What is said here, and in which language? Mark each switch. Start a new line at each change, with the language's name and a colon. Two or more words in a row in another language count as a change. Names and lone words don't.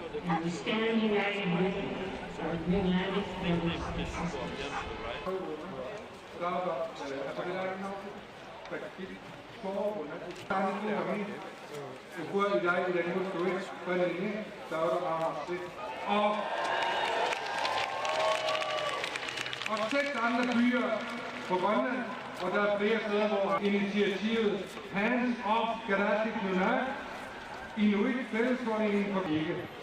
English: and stand united with our Greenlandic brothers and sisters.
Danish: Og 6 andre byer på Grønland, og der er flere steder, hvor initiativet Hands Off Gardatik Nunak, Inuit Fællesforeningen for ikke.